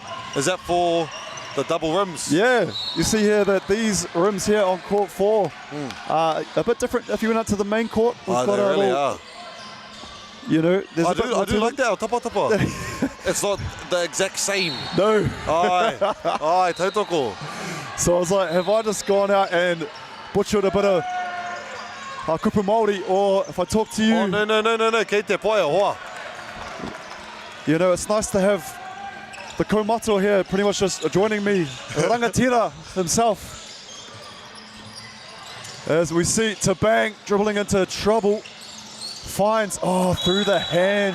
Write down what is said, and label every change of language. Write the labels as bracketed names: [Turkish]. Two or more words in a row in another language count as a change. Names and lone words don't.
[English] Is that for the double rims? Yeah, you see here that these rims here on court 4 are a bit different. If you went out to the main court, we've got they really are. You know, there's I do like that, tapa tapa. It's not the exact same. No. [Māori] Ai, tautoko. [English] So I was like, have I just gone out and butchered a bit of [Māori] kupu Māori, [English] or if I talk to you... Oh, no, [Māori] kei te pai hoa. [English] You know, it's nice to have the kaumato here pretty much just joining me, Rangatira himself. As we see Tabang dribbling into trouble. Finds, through the hands.